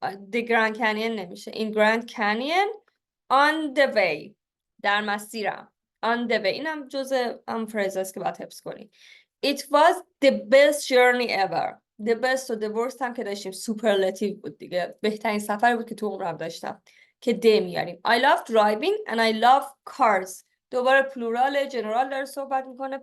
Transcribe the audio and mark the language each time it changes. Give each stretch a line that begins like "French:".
English: The Grand Canyon
Persian: نمیشه.
English: In Grand Canyon on the way.
Persian: در مسیرم.
English: On the way.
Persian: اینم جزء فریزاست که باید حفظ کنی.
English: It was the best journey ever. The best
Persian: و
English: the worst
Persian: هم که داشتیم superlative بود دیگه. بهترین سفر بود که تو عمرم داشتم. که ده میاریم.
English: I love driving and I love cars.
Persian: دوباره پلورال جنرال داره صحبت میکنه.